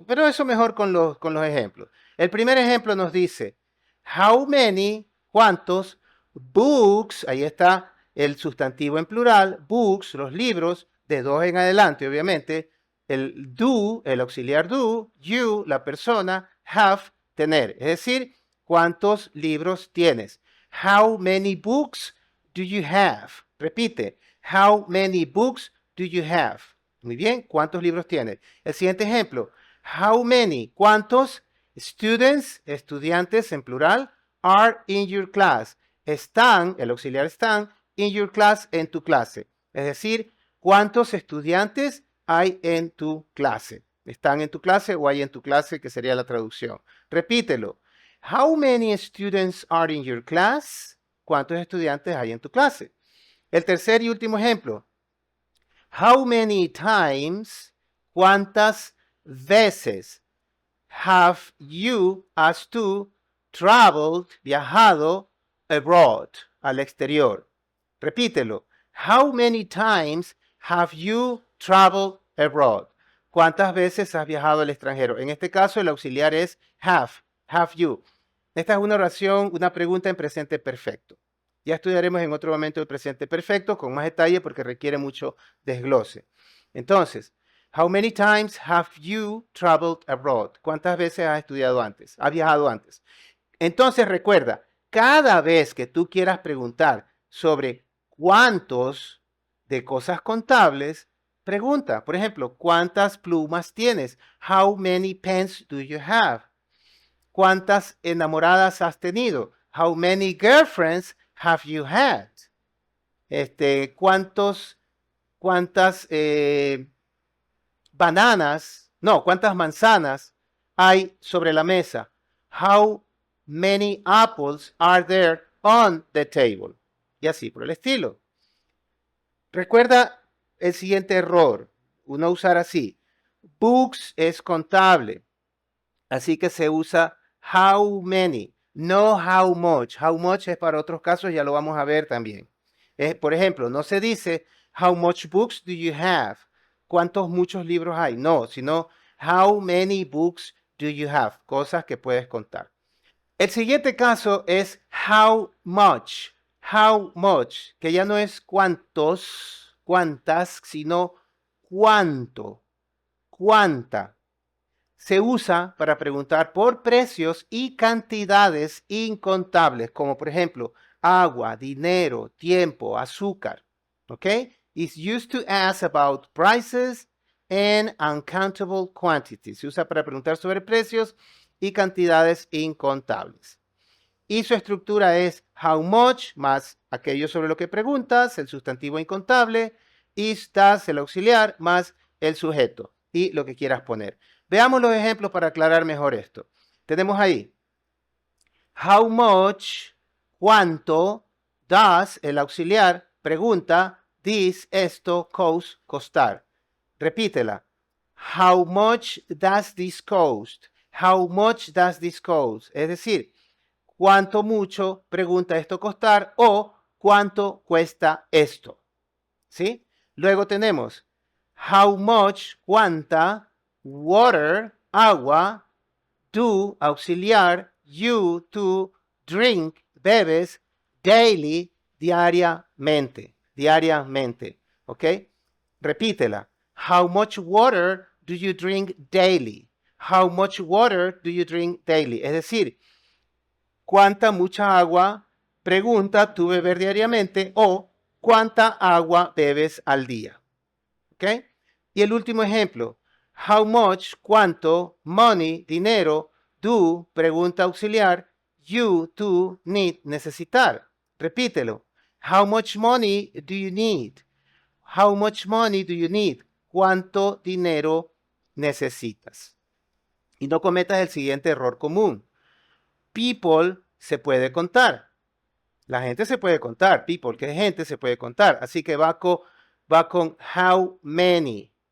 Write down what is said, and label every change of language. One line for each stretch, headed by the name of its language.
Spanish: Pero eso mejor con los ejemplos. El primer ejemplo nos dice, how many, cuántos, books, ahí está el sustantivo en plural, books, los libros, de 2 en adelante, obviamente, el do, el auxiliar do, you, la persona, have, tener. Es decir, ¿cuántos libros tienes?
English: How many books do you have? Repite, how many books do you have?
Spanish: Muy bien, ¿cuántos libros tienes? El siguiente ejemplo, how many, ¿cuántos students, estudiantes en plural,
English: are in your class?
Spanish: Están, el auxiliar están,
English: in your class,
Spanish: en tu clase. Es decir, ¿cuántos estudiantes hay en tu clase? ¿Están en tu clase o hay en tu clase? Que sería la traducción. Repítelo.
English: How many students are in your class?
Spanish: ¿Cuántos estudiantes hay en tu clase? El tercer y último ejemplo.
English: How many times,
Spanish: ¿cuántas veces have you, as tú, traveled, viajado, abroad, al exterior? Repítelo.
English: How many times have you traveled abroad?
Spanish: ¿Cuántas veces has viajado al extranjero? En este caso, el auxiliar es have you. Esta es una oración, una pregunta en presente perfecto. Ya estudiaremos en otro momento el presente perfecto con más detalle porque requiere mucho desglose.
English: Entonces, how many times have you traveled abroad?
Spanish: ¿Cuántas veces has estudiado antes? ¿Has viajado antes? Entonces, recuerda, cada vez que tú quieras preguntar sobre cuántos de cosas contables, pregunta. Por ejemplo, ¿cuántas plumas tienes?
English: How many pens do you have?
Spanish: ¿Cuántas enamoradas has tenido?
English: How many girlfriends have you had?
Spanish: ¿Cuántas cuántas manzanas hay sobre la mesa?
English: How many apples are there on the table?
Spanish: Y así por el estilo. Recuerda el siguiente error. Uno usar así. Books es contable. Así que se usa how many, no how much. How much es para otros casos, ya lo vamos a ver también. Por ejemplo, no se dice
English: how much books do you have?
Spanish: ¿Cuántos muchos libros hay? No, sino
English: how many books do you have?
Spanish: Cosas que puedes contar. El siguiente caso es how much. How much, que ya no es cuántos, cuántas, sino cuánto, cuánta. Se usa para preguntar por precios y cantidades incontables, como por ejemplo agua, dinero, tiempo, azúcar. ¿Ok?
English: It's used to ask about prices and uncountable quantities.
Spanish: Se usa para preguntar sobre precios y cantidades incontables. Y su estructura es how much más aquello sobre lo que preguntas, el sustantivo incontable, is, does, el auxiliar, más el sujeto y lo que quieras poner. Veamos los ejemplos para aclarar mejor esto. Tenemos ahí how much, cuánto, does, el auxiliar, pregunta, this, esto, cost, costar. Repítela.
English: How much does this cost? How much does this cost?
Spanish: Es decir, ¿cuánto mucho, pregunta, esto costar? O ¿cuánto cuesta esto? ¿Sí? Luego tenemos how much, cuánta, water, agua, do, auxiliar, you, tú, drink, bebes, daily, diariamente, diariamente, ¿ok? Repítela.
English: How much water do you drink daily? How much water do you drink daily?
Spanish: Es decir, ¿cuánta mucha agua, pregunta, tú beber diariamente? O ¿cuánta agua bebes al día? ¿Ok? Y el último ejemplo. How much, cuánto, money, dinero, do, pregunta auxiliar, you, tú, need, necesitar. Repítelo.
English: How much money do you need? How much money do you need?
Spanish: ¿Cuánto dinero necesitas? Y no cometas el siguiente error común. People se puede contar. La gente se puede contar. People, que es gente, se puede contar. Así que va con how many.